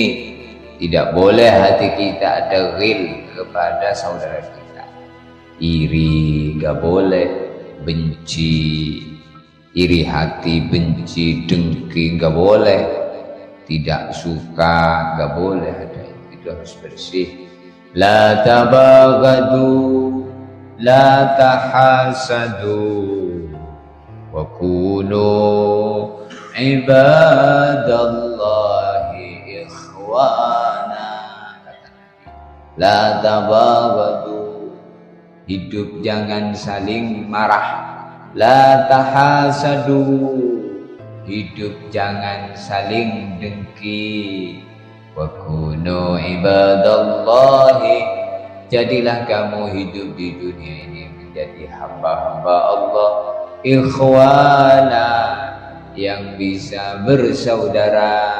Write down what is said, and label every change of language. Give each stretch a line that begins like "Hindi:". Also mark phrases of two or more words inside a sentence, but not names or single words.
Indonesian: Tidak boleh hati kita ada ghil kepada saudara kita. Iri gak boleh, benci, iri hati, benci, dengki gak boleh, tidak suka gak boleh ada. Itu harus bersih.
Arabic: لا تباغضوا لا تحاسدوا وكونوا عباد الله إخوانا. لا تباغضوا,
Indonesian: hidup jangan saling marah.
Arabic: لا تحاسدوا,
Indonesian: hidup jangan saling dengki.
Arabic: وكونوا عباد الله,
Indonesian: jadilah kamu hidup di dunia ini menjadi hamba-hamba Allah, ikhwana, yang bisa bersaudara.